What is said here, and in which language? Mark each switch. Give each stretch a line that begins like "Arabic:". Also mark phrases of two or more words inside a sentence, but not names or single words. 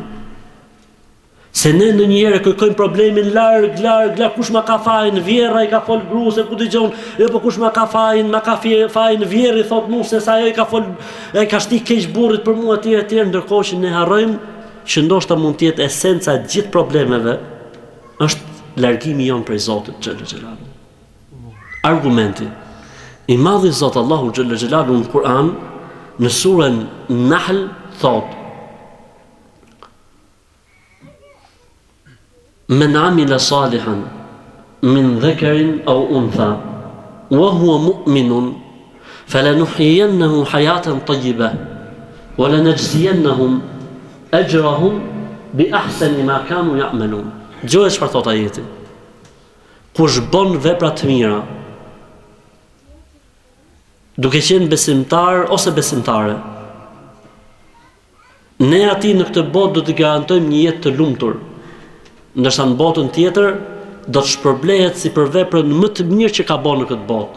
Albanian: Se ne ndonjëherë kërkojmë problemin larg, kush ma ka fajin, vjerra i ka fol gruse, ku dëgjon, po kush ma ka fajin, fajin vjerri thot mua se sa ai ka fol, ai ka shti keq burrit për mua etj, ndërkohë që ne harrojmë që ndoshta mund të jetë esenca e gjithë problemeve është largimi jon prej Zotit
Arabic: جل جلاله.
Albanian: Argumenti i madhi Zot Allahu
Arabic: جل جلاله
Albanian: në Kur'an në surën Nahl thot:
Arabic: من عمل صالحا من ذكر أو أنثى وهو مؤمن فلنحيينه حياة طيبة ولنجزينهم أجرهم بأحسن ما كانوا يعملون.
Albanian: Gjojë çfarë thot ajeti? Kush bën vepra të mira, duke qenë besimtar ose besimtare, ne ati në këtë botë do të garantojmë një jetë të lumtur, ndërsa në botën tjetër do të shpërblehet si për veprën më të mirë që ka bërë në këtë botë.